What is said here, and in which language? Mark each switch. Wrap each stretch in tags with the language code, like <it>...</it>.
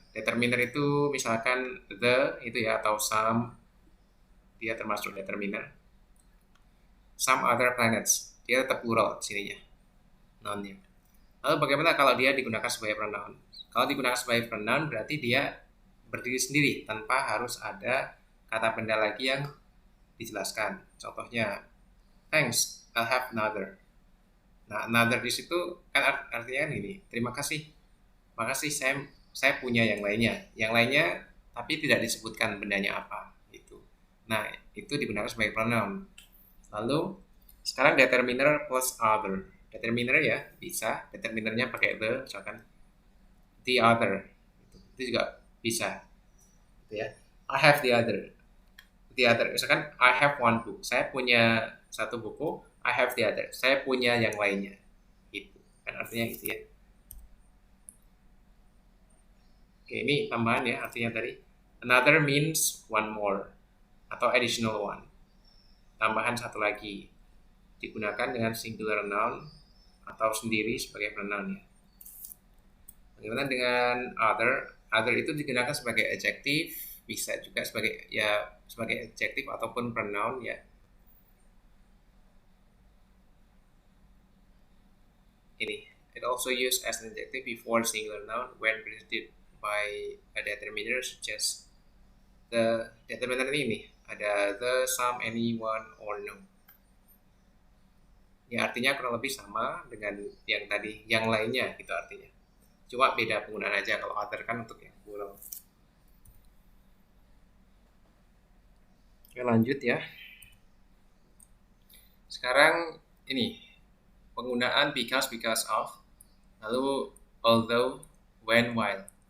<id>Determiner itu misalkan the itu ya, atau some, dia termasuk determiner. Some other planets, dia tetap plural sininya, nounnya. Lalu bagaimana kalau dia digunakan sebagai pronoun? Kalau digunakan sebagai pronoun berarti dia berdiri sendiri tanpa harus ada kata benda lagi yang dijelaskan.</id> <en>Contohnya, thanks, I'll have another.</en> <id>Nah, another di situ kan artinya ini, terima kasih. Makasih, saya punya yang lainnya. Yang lainnya tapi tidak disebutkan bendanya apa gitu. Nah, itu digunakan sebagai pronoun. Lalu sekarang determiner plus other. Determiner ya bisa, determinernya pakai the, misalkan the other. Itu juga bisa. Gitu ya.</id> <en>I have the other. The other,</en> <id>misalkan</id> <en>I have one book.</en> <id>Saya punya satu buku,</id> <en>I have the other.</en> <id>Saya punya yang lainnya. Gitu. Kan artinya gitu ya. Oke, ini tambahan ya artinya tadi.</id> <en>Another means one more atau additional one.</en> <id>Tambahan satu lagi. Digunakan dengan singular noun atau sendiri sebagai pronoun ya. Bagaimana dengan other? Other itu digunakan sebagai adjective, bisa juga sebagai adjective ataupun pronoun ya.</id> <en>Ini, it also used as an adjective before singular noun when preceded by a determiner such as the determiner</en> <id>ini ada</id> <en>the, some, anyone, or no.</en> <id>Ya artinya kurang lebih sama dengan yang tadi, yang lainnya gitu artinya. Cuma beda penggunaan aja, kalau other kan untuk yang plural. Oke, lanjut ya. Sekarang ini penggunaan because of, lalu although, when, while.</id>